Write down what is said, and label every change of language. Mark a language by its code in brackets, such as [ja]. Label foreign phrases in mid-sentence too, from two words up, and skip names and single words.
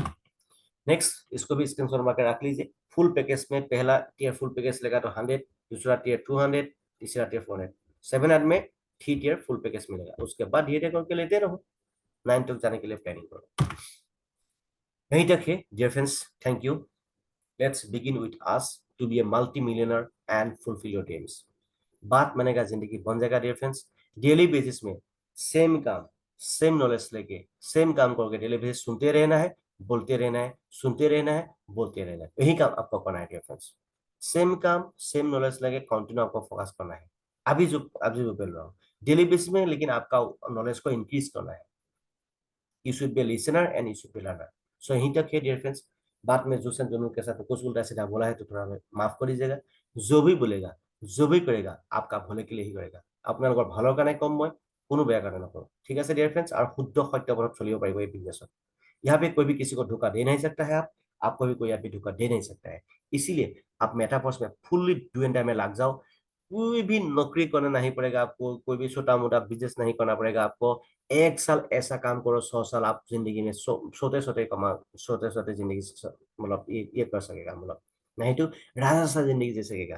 [hi] नेक्स्ट इसको भी स्क्रीनशॉट मार के रख लीजिए। [en] full package [hi] में पहला [en] tier full package [hi] लेगा तो 100, दूसरा टीयर 200, तीसरा टीयर 400, 700 में 3 [en] tier full package [hi] मिलेगा। उसके बाद धीरे करके लेते रहो, 9 तक जाने के लिए प्लानिंग करो। यहीं तक है [en] dear friends, thank you. Let's begin with us to be a multi millionaire and fulfill your dreams. [hi] बात बनेगा, जिंदगी बन जाएगा [en] dear friends. daily basis [hi] में सेम काम, [en] same knowledge [hi] लेके सेम काम करके [en] daily basis [hi] सुनते रहना है, बोलते रहना है, सुनते रहना है, बोलते रहना है, यही काम आपको करना है [en] dear friends. [hi] सेम काम [en] same knowledge [hi] लेके कंटिन्यू आपको फोकस करना है। अभी जो बोल रहा हूँ [en] daily basis [hi] में, लेकिन आपका नॉलेज को इंक्रीज करना है। [en] You should be listener and you should be learner. [hi] सो यहीं तक है [en] dear friends. [hi] बात में जोशन दोनों के साथ कुछ उल्टा सीधा बोला है तो थोड़ा माफ कर दीजिएगा। जो भी बोलेगा, जो भी करेगा, आपका भले के लिए ही करेगा। [as] আপোনালোকৰ ভালৰ কাৰণে কম, মই কোনো বেয়া কাৰণে নকৰো, ঠিক আছে [en] dear friends. [hi] और शुद्ध सत्य पर चलिए पाइब ये बिजनेस। यहाँ पे कोई भी किसी को धोखा दे नहीं सकता है, आपको भी कोई यहाँ पे धोखा दे नहीं सकता है। इसीलिए आप मेटाफर्स में [en] fully do and die [hi] में लग जाओ। कोई भी नौकरी करना नहीं पड़ेगा आपको, कोई भी छोटा मोटा बिजनेस नहीं करना पड़ेगा आपको। 1 साल ऐसा काम करो, 100 साल आप जिंदगी में सोते सोते कमा, सोते सोते जिंदगी मतलब ये कर सकेगा, मतलब नहीं तो राजा सा जिंदगी जी सकेगा।